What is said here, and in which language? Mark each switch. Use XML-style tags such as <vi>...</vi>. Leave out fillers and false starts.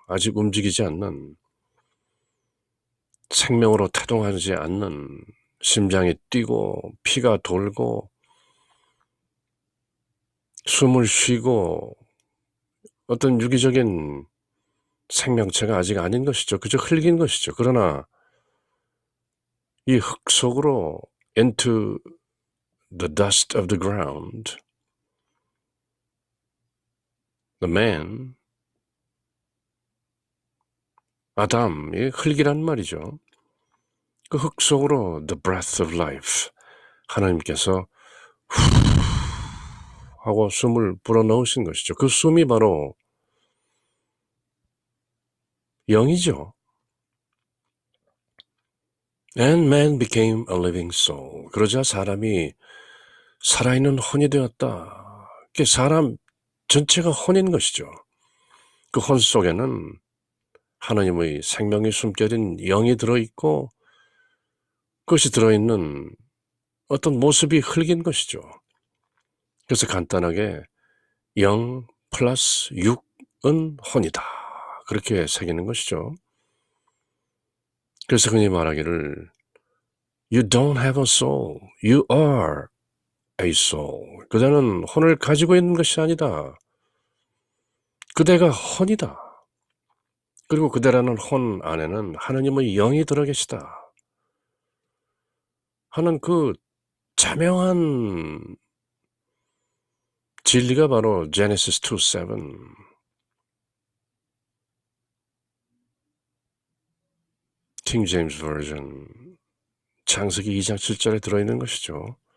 <ko>아직 움직이지 않는, 생명으로 태동하지 않는, 심장이 뛰고 피가 돌고 숨을 쉬고 어떤 유기적인 생명체가 아직 아닌 것이죠. 그저 흙인 것이죠. 그러나 이 흙 속으로</ko> <en>into the dust of the ground, the man,</en> <ko>아담이 흙이란 말이죠. 그 흙 속으로</ko> <en>the breath of life,</en> <ko>하나님께서 후 하고 숨을 불어넣으신 것이죠. 그 숨이 바로 영이죠.</ko> <en>And man became a living soul.</en> <ko>그러자 사람이 살아있는 혼이 되었다. 그 사람 전체가 혼인 것이죠. 그 혼 속에는 하나님의 생명의 숨결인 영이 들어있고 그것이 들어있는 어떤 모습이 흙인 것이죠. 그래서 간단하게 영 플러스 육은 혼이다. 그렇게 새기는 것이죠. 그래서 흔히 말하기를</ko> <en>You don't have a soul. You are a soul.</en> <ko>그대는 혼을 가지고 있는 것이 아니다. 그대가 혼이다. 그리고 그대라는 혼 안에는 하나님의 영이 들어 계시다 하는 그 자명한 진리가 바로 Genesis 2:7, King James Version, 창세기 2장 7절에 들어있는 것이죠.</ko>